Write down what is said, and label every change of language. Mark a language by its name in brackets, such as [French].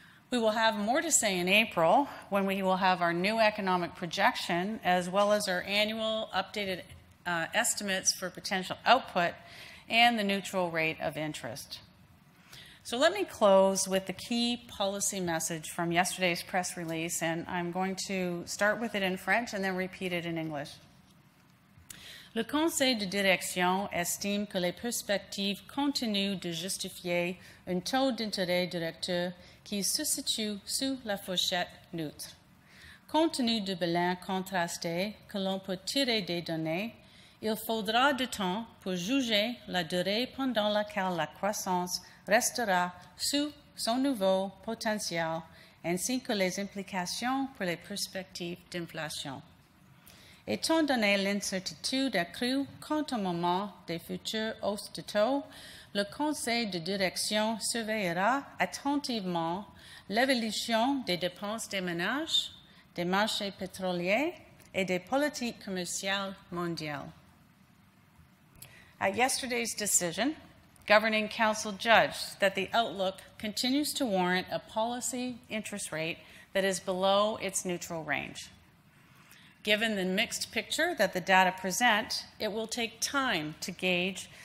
[English] We will have more to say in April when we will have our new economic projection as well as our annual updated estimates for potential output and the neutral rate of interest. So let me close with the key policy message from yesterday's press release, and I'm going to start with it in French and then repeat it in English. [French] Le Conseil de direction estime que les perspectives continuent de justifier un taux d'intérêt directeur qui se situe sous la fourchette neutre. Compte tenu du bilan contrasté que l'on peut tirer des données, il faudra du temps pour juger la durée pendant laquelle la croissance restera sous son niveau potentiel, ainsi que les implications pour les perspectives d'inflation. Étant donné l'incertitude accrue quant au moment des futures hausses de taux, le Conseil de direction surveillera attentivement l'évolution des dépenses des ménages, des marchés pétroliers et des politiques commerciales mondiales. [English] At yesterday's decision, Governing Council judged that the outlook continues to warrant a policy interest rate that is below its neutral range. Given the mixed picture that the data present, it will take time to gauge